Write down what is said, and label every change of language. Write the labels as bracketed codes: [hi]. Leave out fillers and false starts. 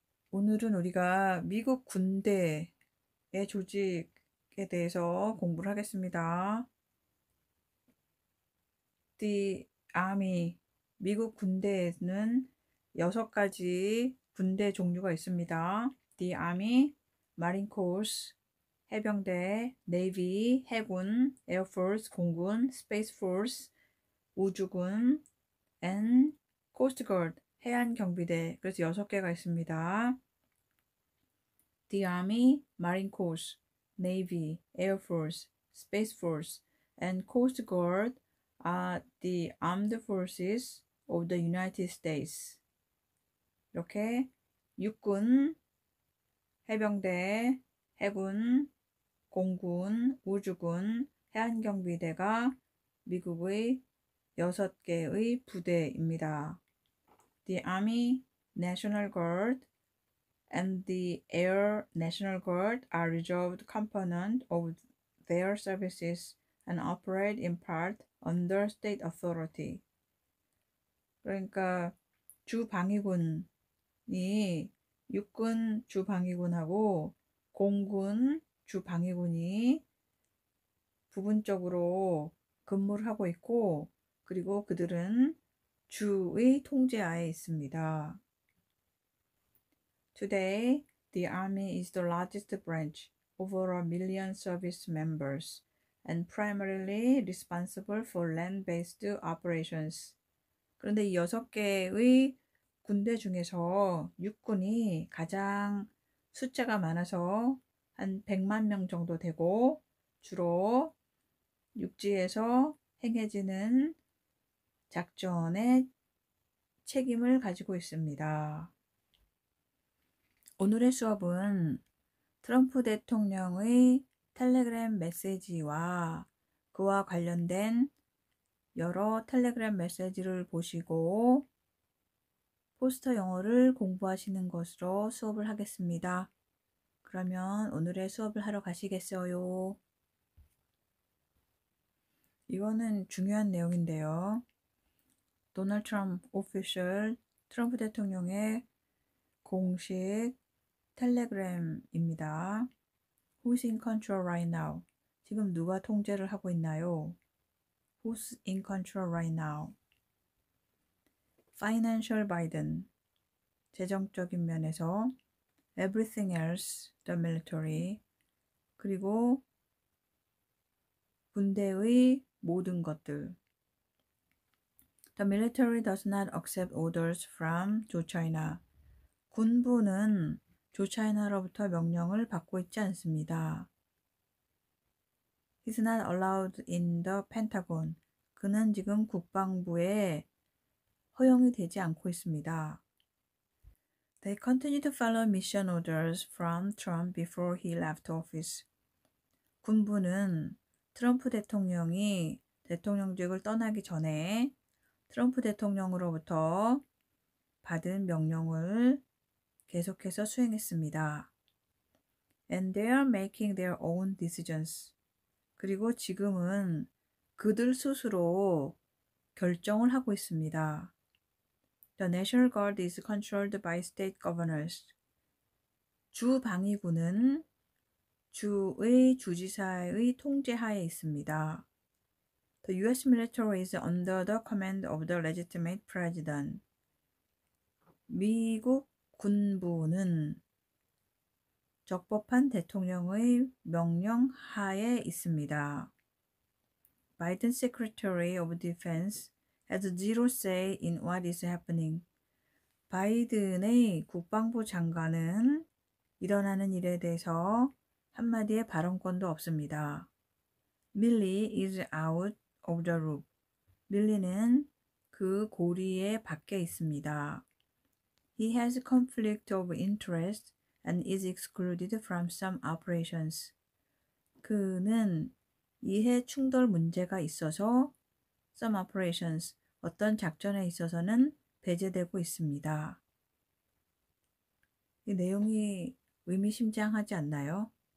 [ko] 오늘은 우리가 미국 군대의 조직에 대해서 공부를 하겠습니다. [en] The Army, [ko] 미국 군대에는 6가지 군대 종류가 있습니다. [en] The Army, Marine Corps, [ko] 해병대, [en] Navy, [ko] 해군, [en] Air Force, [ko] 공군, [en] Space Force, [ko] 우주군, [en] and Coast Guard, [ko] 해안경비대. 그래서 6개가 있습니다. [en] The Army, Marine Corps, Navy, Air Force, Space Force, and Coast Guard are the armed forces of the United States. [ko] 이렇게 육군, 해병대, 해군, 공군, 우주군, 해안경비대가 미국의 6개의 부대입니다. [en] The Army, National Guard, and the Air National Guard are reserved components of their services and operate in part under state authority. [ko] 그러니까 주방위군이 육군 주방위군하고 공군 주 방위군이 부분적으로 근무를 하고 있고, 그리고 그들은 주의 통제하에 있습니다. [en] Today, the Army is the largest branch, over 1 million service members, and primarily responsible for land-based operations. [ko] 그런데 이 6개의 군대 중에서 육군이 가장 숫자가 많아서 한 100만 명 정도 되고, 주로 육지에서 행해지는 작전의 책임을 가지고 있습니다. 오늘의 수업은 트럼프 대통령의 텔레그램 메시지와 그와 관련된 여러 텔레그램 메시지를 보시고 포스터 영어를 공부하시는 것으로 수업을 하겠습니다. 그러면 오늘의 수업을 하러 가시겠어요? 이거는 중요한 내용인데요. 도널드 트럼프 오피셜 트럼프 대통령의 공식 텔레그램입니다. [en] Who's in control right now? [ko] 지금 누가 통제를 하고 있나요? [en] Who's in control right now? Financial Biden, [ko] 재정적인 면에서 [en] Everything else, the military, [ko] 그리고 군대의 모든 것들. [en] The military does not accept orders from Joe China. [ko] 군부는 조차이나로부터 명령을 받고 있지 않습니다. [en] He's not allowed in the Pentagon. [ko] 그는 지금 국방부에 허용이 되지 않고 있습니다. [en] They continue to follow mission orders from Trump before he left office. [ko] 군부는 트럼프 대통령이 대통령직을 떠나기 전에 트럼프 대통령으로부터 받은 명령을 계속해서 수행했습니다. [en] And they are making their own decisions. [ko] 그리고 지금은 그들 스스로 결정을 하고 있습니다. [en] The National Guard is controlled by state governors. [ko] 주 방위군은 주의 주지사의 통제하에 있습니다. [en] The U.S. military is under the command of the legitimate president. [ko] 미국 군부는 적법한 대통령의 명령 하에 있습니다. [en] Biden Secretary of Defense has zero say in what is happening. [ko] 바이든의 국방부 장관은 일어나는 일에 대해서 한마디의 발언권도 없습니다. [en] Milley is out of the loop. [ko] 밀리는 그 고리에 밖에 있습니다. [en] He has conflict of interest and is excluded from some operations. [ko] 그는 이해 충돌 문제가 있어서 [en] some operations, [ko] 어떤 작전에 있어서는 배제되고 있습니다. 이 내용이 의미심장하지 않나요?